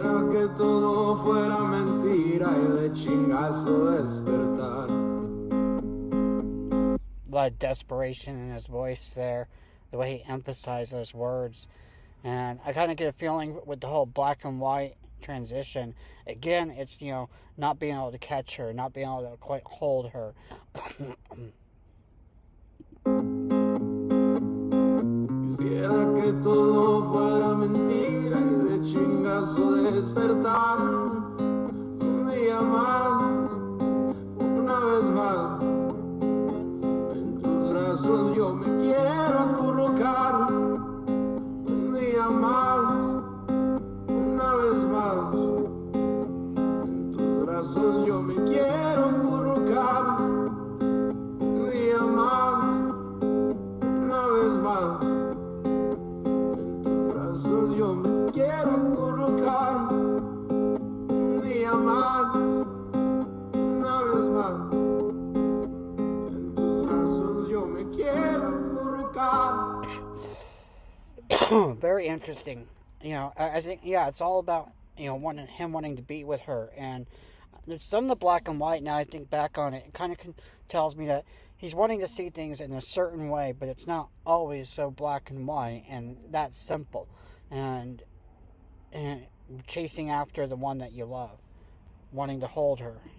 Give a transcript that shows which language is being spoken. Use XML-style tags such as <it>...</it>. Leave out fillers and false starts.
<es>Que todo fuera mentira y de chingazo despertar.</es> <en>A lot of desperation in his voice there, the way he emphasized those words. And I kind of get a feeling with the whole black and white transition, again, it's, not being able to catch her, not being able to quite hold her.</en> <es>Quisiera que todo fuera mentira y de chingazo despertar. Un día más, una vez más, en tus brazos yo me quiero acurrucar. Un día más, una vez más, en tus brazos yo me quiero acurrucar. Un día más, una vez más. Yo me quiero acurrucar un día más, una vez más. En tus brazos yo me quiero acurrucar.</es> <en>Very interesting. I think, it's all about, him wanting to be with her. And there's some of the black and white, now I think back on it, it kind of tells me that he's wanting to see things in a certain way, but it's not always so black and white, and that's simple. And chasing after the one that you love, wanting to hold her.</en>